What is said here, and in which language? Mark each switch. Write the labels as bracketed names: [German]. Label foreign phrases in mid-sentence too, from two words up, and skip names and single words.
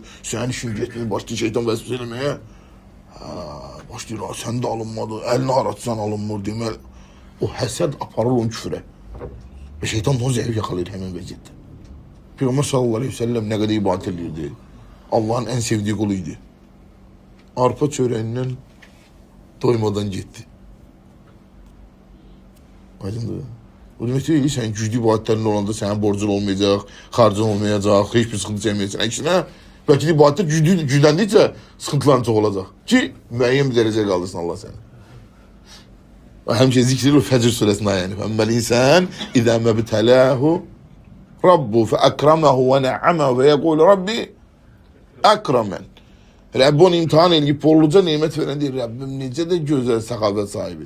[Azerbaijani] Sənin işin getmir, başlayır şeytan vəsvəsə eləməyə. Başlayır, sən də alınmadı, əlini aratsan alınmır, deməli. O həsəd aparır onu küfrə. Və şeytan da onu zəif yakalayır həmin vəziyyətdə. Peyğəmbər [Arabic] صلى الله عليه وسلم [Azerbaijani] nə qədər ibadət edirdi. Allahın ən sevdiyi qulu idi. [Turkish] Arpa çöreğinden doymadan gitti. [Azerbaijani] Aydındır. [Turkish] O demek değil, sen güclü ibadetlerin olanda senin borcun olmayacak, harcın olmayacak, hiçbir sıkıntı çekmeyeceksin. [Azerbaijani] Əksinə, belki de ibadetler gücləndikcə sıkıntıların çox olacaq. Ki, müəyyən bir dərəcəyə qaldırsın Allah səni. Həmçə zikridir o Fəcr surəsində ayəni. [Arabic] أما الإنسان إذا ابتلاه ربه فأكرمه ونعمه ويقول ربي أكرمن. [Azerbaijani] Rəbb onu imtihan edib, bolluca nemət verən deyir, Rəbbim necə də gözəl səxavət sahibidir.